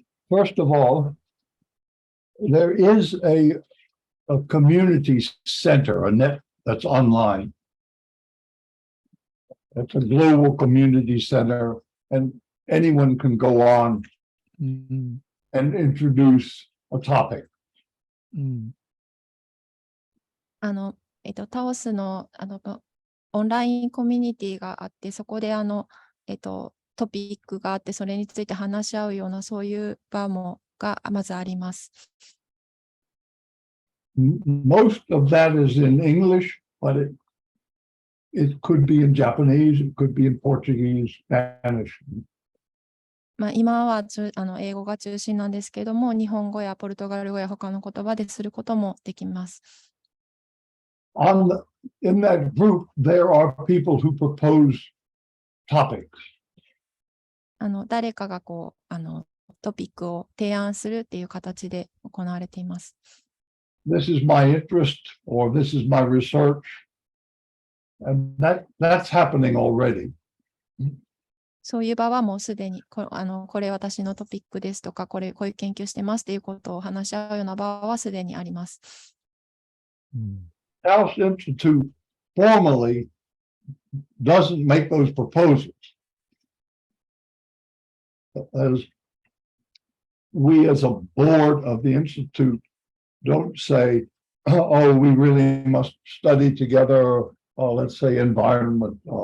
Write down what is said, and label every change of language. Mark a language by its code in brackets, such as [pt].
[en] First of all, there is a community center, a net that's online. It's a global community center, and anyone can go on and introduce a topic. [ja] タオスのオンラインコミュニティがあって、そこでトピックがあって、それについて話し合うようなそういう場がまずあります。 [en] Most of that is in English, but it could be in Japanese, it could be in Portuguese, Spanish. [ja] 今は英語が中心なんですけども、日本語やポルトガル語や他の言葉ですることもできます。 [en] In that group, there are people who propose topics. [ja] 誰かがトピックを提案するっていう形で行われています。 [en] This is my interest, or this is my research, and that's happening already. [ja] そういう場はもうすでにこれ私のトピックですとか、こういう研究してますっていうことを話し合うような場はすでにあります。 [en] Taos Institute formally doesn't make those proposals. As we as a board of the Institute don't say, oh, we really must study together, let's say environment,